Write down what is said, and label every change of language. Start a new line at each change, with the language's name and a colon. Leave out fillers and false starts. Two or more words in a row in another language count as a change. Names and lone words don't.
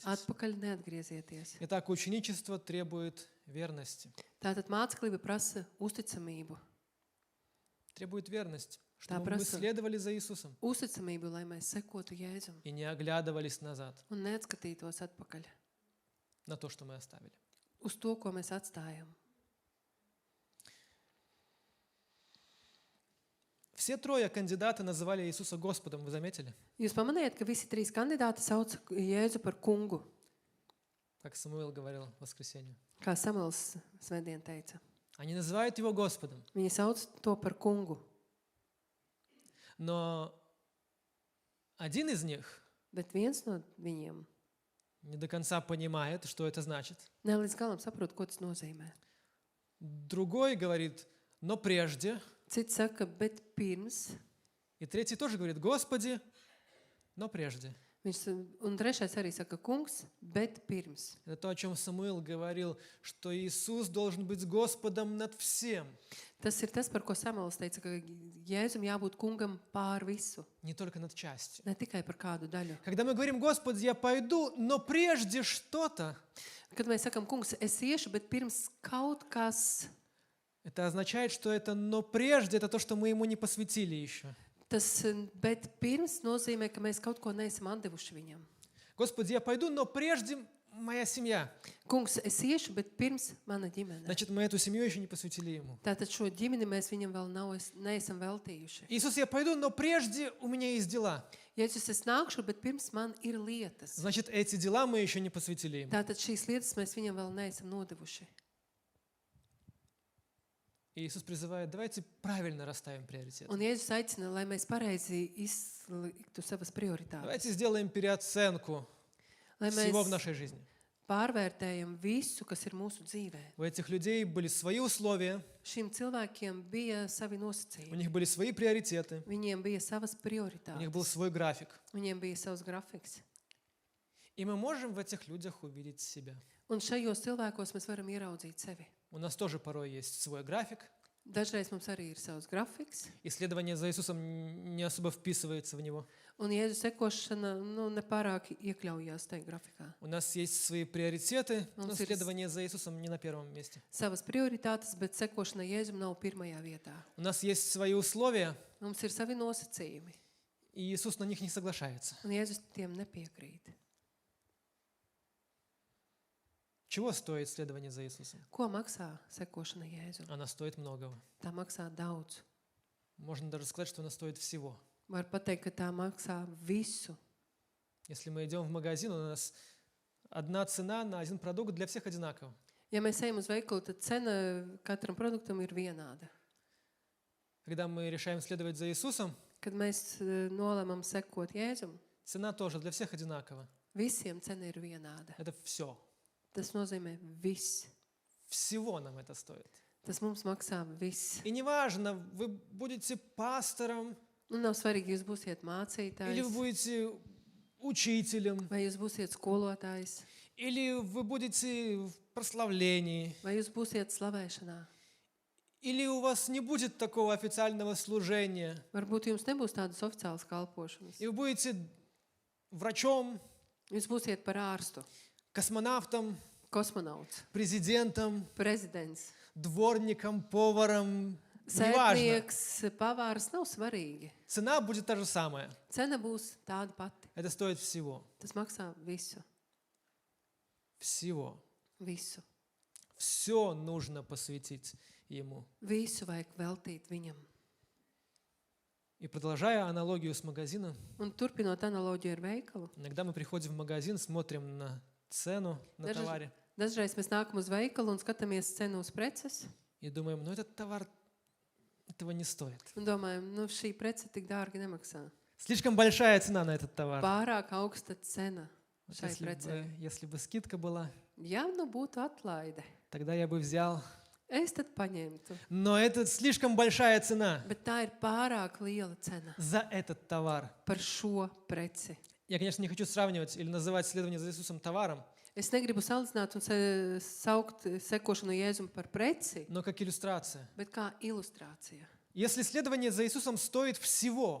Latvian: Atpakaļ neatgriezieties.
Russian: Итак, ученичество требует верности.
Latvian: Tātad māceklība prasa uzticamību.
Russian: Требует верность, чтобы мы
Latvian: праса.
Russian: следовали за Иисусом
Latvian: Uzticamību, lai mēs sekotu Jēzum
Russian: и не оглядывались назад
Latvian: un neatskatītos atpakaļ
Russian: на то, что мы оставили.
Latvian: uz to, ko mēs atstājam.
Russian: Все трое кандидата называли Иисуса Господом, вы заметили?
Latvian: Jūs pamanījāt, ka visi trīs kandidāti sauc Jēzu par kungu,
Russian: Как Самуил говорил в воскресенье.
Latvian: kā Samuels svētdien teica.
Russian: Они называют его Господом,
Latvian: Viņi sauc to par kungu,
Russian: но один из них
Latvian: bet viens no viņiem
Russian: не до конца понимает, что это значит.
Latvian: ne līdz galam saprot, ko tas nozīmē.
Russian: Другой говорит: но прежде.
Latvian: Cits saka, bet pirms.
Russian: И третий тоже говорит: Господи, но прежде.
Latvian: Un trešais arī saka, kungs, bet pirms.
Russian: Это то, о чем Самуил говорил, что Иисус должен быть Господом над всем.
Latvian: Tas ir tas, par ko Samuels teica, ka Jēzum jābūt kungam pār visu,
Russian: Не только над частью.
Latvian: ne tikai par kādu daļu.
Russian: Когда мы говорим: Господи, я пойду, но прежде что-то,
Latvian: Kad mēs sakam, kungs, es iešu, bet pirms kaut kas,
Russian: это означает, что это «но прежде» — это то, что мы ему не посвятили еще.
Latvian: tas bet pirms nozīmē, ka mēs kaut ko neesam atdevuši viņam.
Russian: Господи, я пойду, но прежде моя семья.
Latvian: Kungs, es iešu, bet pirms mana ģimene.
Russian: Значит, мы эту семью еще не посвятили ему.
Latvian: Tātad šo ģimeni mēs viņam vēl neesam veltījuši.
Russian: Иисус, я пойду, но прежде у меня есть дела.
Latvian: Jēzus, es nākšu, bet pirms man ir lietas.
Russian: Значит, эти дела мы еще не посвятили ему.
Latvian: Tātad šīs lietas mēs viņam vēl neesam nodevuši.
Russian: И Иисус призывает: давайте правильно расставим приоритеты.
Latvian: Un Jēzus aicina, lai mēs pareizi izliktu savas prioritātes.
Russian: Давайте сделаем переоценку
Latvian: Lai
Russian: всего в
Latvian: mēs
Russian: нашей жизни.
Latvian: pārvērtējam visu, kas ir mūsu dzīvē.
Russian: У этих людей были свои условия,
Latvian: Šiem cilvēkiem bija savi
Russian: у
Latvian: nosacījumi.
Russian: них были свои приоритеты,
Latvian: Viņiem bija savas
Russian: у них был
Latvian: prioritātes.
Russian: свой график.
Latvian: Viņiem bija savs grafiks.
Russian: И мы можем в этих людях увидеть себя.
Latvian: Un šajos cilvēkos mēs varam ieraudzīt sevi.
Russian: У нас тоже порой есть свой график.
Latvian: Dažreiz mums arī ir savs grafiks,
Russian: Исследование за Иисусом не особо вписывается в него.
Latvian: un Jēzus sekošana nepārāk iekļaujās tajā grafikā.
Russian: У нас есть свои приоритеты, но Он через- исследование за Иисусом не на первом месте.
Latvian: Savas prioritātes, bet sekošana Jēzum nav pirmajā vietā.
Russian: У нас есть свои условия,
Latvian: Mums ir savi nosacījumi,
Russian: и Иисус на них не соглашается.
Latvian: un Jēzus tiem nepiekrīt.
Russian: Чего стоит исследование за Иисусом?
Latvian: Ko maksā sekošana Jēzum?
Russian: Она стоит многого.
Latvian: Tā maksā daudz.
Russian: Можно даже сказать, что она стоит всего.
Latvian: Var pateikt, ka tā maksā visu.
Russian: Если мы идем в магазин, у нас одна цена на один продукт для всех одинакова.
Latvian: Ja mēs ejam uz veikalu, tad cena katram produktam ir vienāda.
Russian: Когда мы решаем следовать за Иисусом,
Latvian: Kad mēs nolemam sekot Jēzum,
Russian: цена тоже для всех одинакова.
Latvian: visiem cena ir vienāda.
Russian: Это все.
Latvian: Tas nozīmē viss.
Russian: Всего нам это стоит.
Latvian: Tas mums maksā viss.
Russian: И неважно, вы будете пастором,
Latvian: Nu, nav svarīgi, jūs būsiet
Russian: или вы
Latvian: mācītājs,
Russian: будете учителем,
Latvian: vai jūs būsiet skolotājs,
Russian: или вы будете в прославлении,
Latvian: vai jūs būsiet slavēšanā.
Russian: или у вас не будет такого официального служения,
Latvian: Varbūt jums nebūs tādas oficiālas kalpošanas.
Russian: и вы будете врачом,
Latvian: Jūs būsiet par ārstu,
Russian: космонавтом,
Latvian: kosmonauts,
Russian: президентом,
Latvian: prezidents,
Russian: дворником, поваром, неважно.
Latvian: sētnieks, pavārs, nav svarīgi.
Russian: Цена будет та же самая.
Latvian: Cena būs tāda pati.
Russian: Это стоит всего.
Latvian: Tas maksā visu.
Russian: Всего.
Latvian: Visu.
Russian: Все нужно посвятить Ему.
Latvian: Visu vajag veltīt viņam.
Russian: И продолжая аналогию с магазином,
Latvian: Un turpinot analoģiju ar veikalu,
Russian: иногда мы приходим в магазин, смотрим на цену на Даже- товаре
Latvian: dažreiz mēs nākam uz veikalu un skatāmies cenu uz preces
Russian: и думаем, ну этот товар этого не стоит.
Latvian: un domājam, nu šī prece tik dārgi nemaksā.
Russian: Слишком большая цена на этот товар.
Latvian: Pārāk augsta cena
Russian: Вот
Latvian: šai precei.
Russian: если бы скидка была,
Latvian: Ja nu būtu atlaide,
Russian: тогда я бы взял.
Latvian: es tad paņemtu.
Russian: Но это слишком большая цена
Latvian: Bet tā ir pārāk liela cena
Russian: за этот tовар.
Latvian: par šo preci.
Russian: Я, конечно, не хочу сравнивать или называть следование за Иисусом товаром,
Latvian: Es negribu salīdzināt un saukt sekošanu Jēzum par preci,
Russian: но как иллюстрация.
Latvian: bet kā ilustrācija.
Russian: Если следование за Иисусом стоит всего,